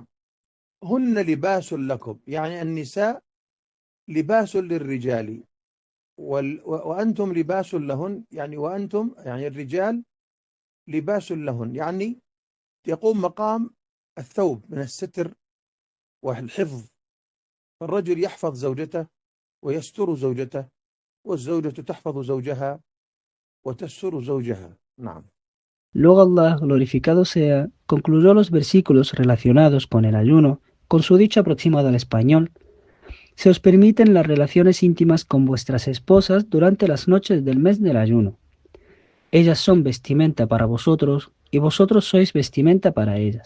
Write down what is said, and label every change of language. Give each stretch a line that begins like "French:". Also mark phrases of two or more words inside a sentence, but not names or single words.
Arabic: هن لباس لكم، يعني النساء لباس للرجال وأنتم لباس لهن، يعني وأنتم يعني الرجال لباس لهن، يعني يقوم مقام الثوب من الستر والحفظ، فالرجل يحفظ زوجته ويستر زوجته والزوجة تحفظ زوجها وتستر زوجها. نعم.
Spanish: Luego Allah, glorificado sea, concluyó los versículos relacionados con el ayuno con su dicho aproximado al español. Se os permiten las relaciones íntimas con vuestras esposas durante las noches del mes del ayuno. Ellas son vestimenta para vosotros y vosotros sois vestimenta para ellas.